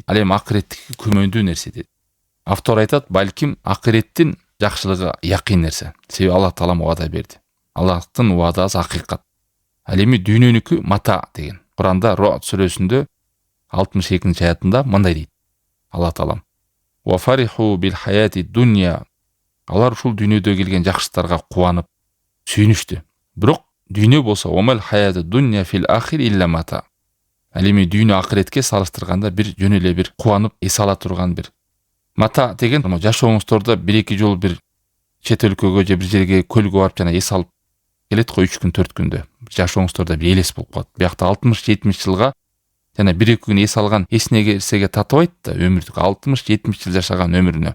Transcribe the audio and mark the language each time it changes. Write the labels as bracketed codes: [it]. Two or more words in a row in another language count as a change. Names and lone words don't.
[ky] Ал эми акыреттики күмөндүү нерсе дейт. Автор айтат, балким акыреттин жакшылыгы якин нерсе. Себеби Алла Таалам убада берди. Аллахтын убадасы акыйкат. Ал эми дүйнөнүкү мата деген. Куранда Руат сүрөсүндө 62-аятында мындай дейт. Алла Таалам: [ar] "وفرحوا بالحياة الدنيا". [ky] Алар ушул дүйнөдө келген жакшылыктарга кубанып, сүйүнүштү. Бирок дүйнө болсо [ar] وما الحياة الدنيا في الآخرة إلا متاع. [ky] Ал эми дүйнө акыретке салыштырганда бир жөн эле бир кубанып эс ала турган бир мата деген, жашооңуздордо бир-эки жол бир чет өлкөгө же бир жерге көлгө барып жана эс алып келет го 3 күн 4 күндө. Жашооңуздордо бир элес болуп калат. Биякта 60-70 жылга жана 1-2 күн эс алган эсине керсеге татыбайт да, өмүрдүк 60-70 жыл жашаган өмүрүнө.